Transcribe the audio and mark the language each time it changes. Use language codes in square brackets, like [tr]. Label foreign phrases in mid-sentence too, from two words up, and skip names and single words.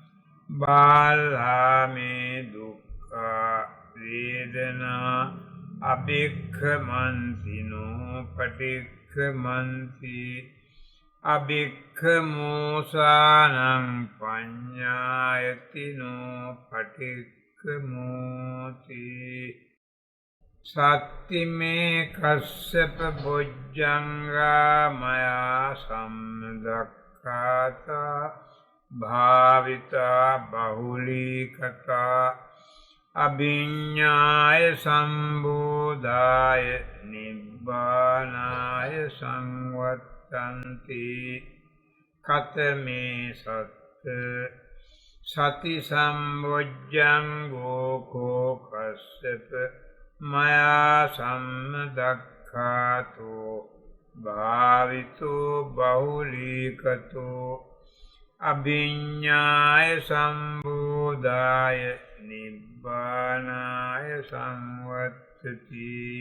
[pi] බාලාමේ දුක්ඛා වේදනා අභික්ඛමන්තිනෝ පටික්ඛමන්ති අභික්ඛමෝසානං පඤ්ඤායතිනෝ පටික්ඛමෝති සත්තිමේ කස්සප බොජ්ජංගා මයා සම්දක්ඛාතා භාවිතා බහුලීකතා අභිඤ්ඤාය සම්බෝධාය නිබ්බානාය සංවත්තන්ති කතමේ සත්ත සති සම්බොජ්ජංගෝ කෝ කස්සප මයා සම්මදක්ඛාතෝ භාවිතෝ බහුලීකතෝ අභිඤ්ඤාය සම්බෝධාය නිබ්බානාය සංවත්තති